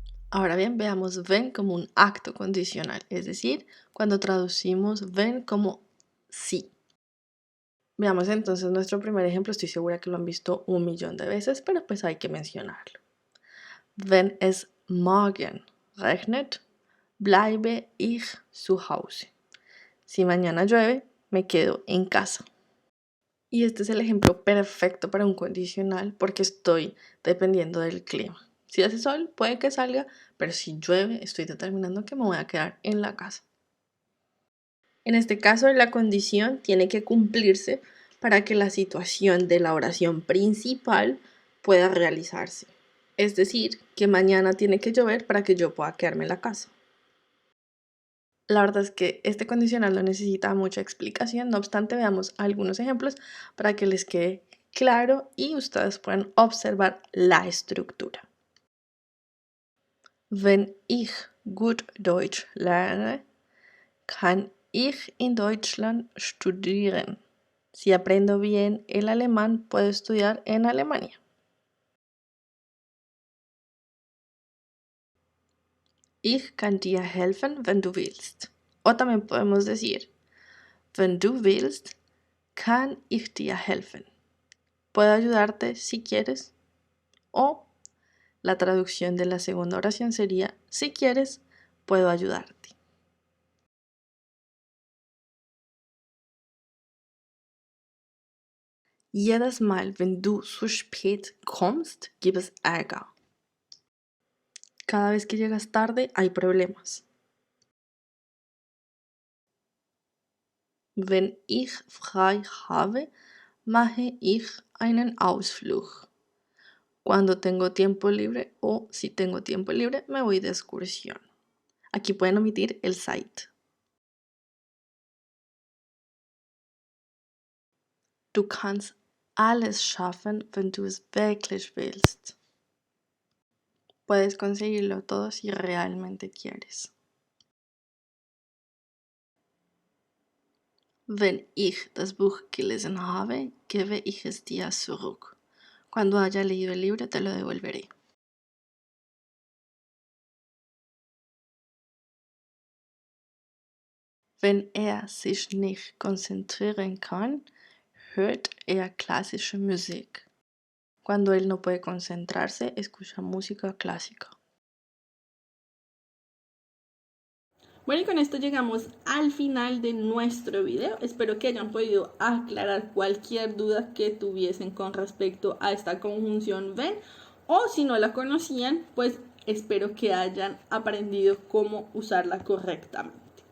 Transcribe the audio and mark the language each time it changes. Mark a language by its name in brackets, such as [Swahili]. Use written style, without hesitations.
[Spanish] Ahora bien, veamos wenn como un acto condicional, es decir, cuando traducimos wenn como sí. Veamos entonces nuestro primer ejemplo, estoy segura que lo han visto 1.000.000 de veces, pero pues hay que mencionarlo. [German] Wenn es morgen regnet, bleibe ich zu Hause. [Spanish] Si mañana llueve, me quedo en casa. Y este es el ejemplo perfecto para un condicional porque estoy dependiendo del clima. Si hace sol, puede que salga, pero si llueve, estoy determinando que me voy a quedar en la casa. En este caso, la condición tiene que cumplirse para que la situación de la oración principal pueda realizarse. Es decir, que mañana tiene que llover para que yo pueda quedarme en la casa. La verdad es que este condicional no necesita mucha explicación, no obstante veamos algunos ejemplos para que les quede claro y ustedes puedan observar la estructura. [German] Wenn ich gut Deutsch lerne, kann ich in Deutschland studieren. [Spanish] Si aprendo bien el alemán, puedo estudiar en Alemania. [German] Ich kann dir helfen, wenn du willst. [Spanish] O también podemos decir, [German] wenn du willst, kann ich dir helfen. [Spanish] Puedo ayudarte si quieres. O la traducción de la segunda oración sería, si quieres, puedo ayudarte. [German] Jedes Mal, wenn du zu spät kommst, gibt es Ärger. [Spanish] Cada vez que llegas tarde hay problemas. [German] Wenn ich frei habe, mache ich einen Ausflug. [Spanish] Cuando tengo tiempo libre o si tengo tiempo libre, me voy de excursión. Aquí pueden omitir el site. [German] Du kannst alles schaffen, wenn du es wirklich willst. [Spanish] Puedes conseguirlo todo si realmente quieres. [German] Wenn ich das Buch gelesen habe, gebe ich es dir zurück. [Spanish] Cuando haya leído el libro, te lo devolveré. [German] Wenn sich nicht konzentrieren kann, hört klassische Musik. [Spanish] Cuando él no puede concentrarse, escucha música clásica. Bueno, y con esto llegamos al final de nuestro video. Espero que hayan podido aclarar cualquier duda que tuviesen con respecto a esta conjunción wenn, o si no la conocían, pues espero que hayan aprendido cómo usarla correctamente.